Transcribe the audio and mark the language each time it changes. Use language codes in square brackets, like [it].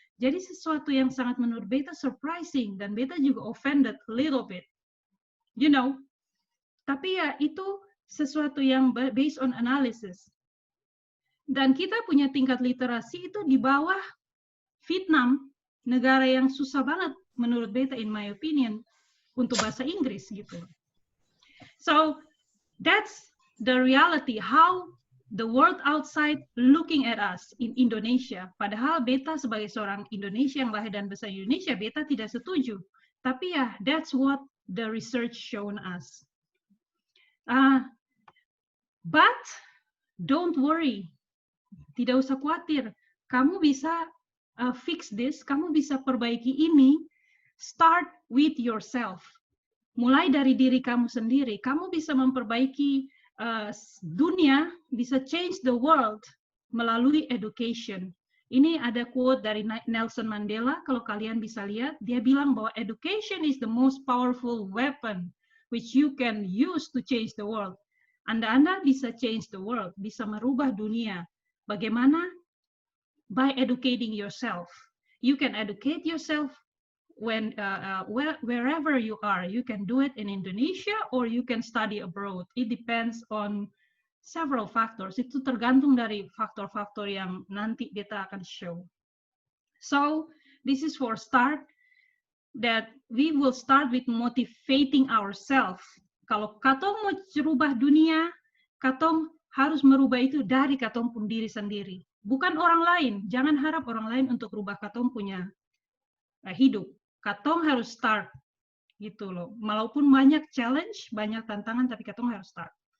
[id] Jadi sesuatu yang sangat menurut beta [en] surprising, [id] dan beta juga [en] offended a little bit, you know. [id] Tapi ya itu sesuatu yang [en] based on analysis. [id] Dan kita punya tingkat literasi itu di bawah Vietnam, negara yang susah banget menurut beta, [en] in my opinion, [id] untuk bahasa Inggris gitu. [en] So that's the reality, how the world outside looking at us in Indonesia. [id] Padahal beta sebagai seorang Indonesia yang lahir dan besar di Indonesia, beta tidak setuju. Tapi ya, [en] that's what the research shown us. But don't worry, [id] tidak usah khawatir. Kamu bisa [en] fix this, [id] kamu bisa perbaiki ini. [en] Start with yourself. [id] Mulai dari diri kamu sendiri. Kamu bisa memperbaiki dunia, bisa [en] change the world [id] melalui education. Ini ada quote dari Nelson Mandela, kalau kalian bisa lihat, dia bilang bahwa [en] education is the most powerful weapon which you can use to change the world. [id] Anda bisa [en] change the world, [id] bisa merubah dunia. Bagaimana? [en] By educating yourself. You can educate yourself wherever you are. You can do it in Indonesia or you can study abroad. It depends on several factors. [id] Itu tergantung dari faktor-faktor yang nanti kita akan show. [en] So this is for start, that we will start with motivating ourselves. [id] Kalau katong mau merubah dunia, katong harus merubah itu dari katong pun diri sendiri. Bukan orang lain. Jangan harap orang lain untuk rubah katong punya hidup. Katong harus start gitu loh. Walaupun banyak challenge, banyak tantangan, tapi katong harus start.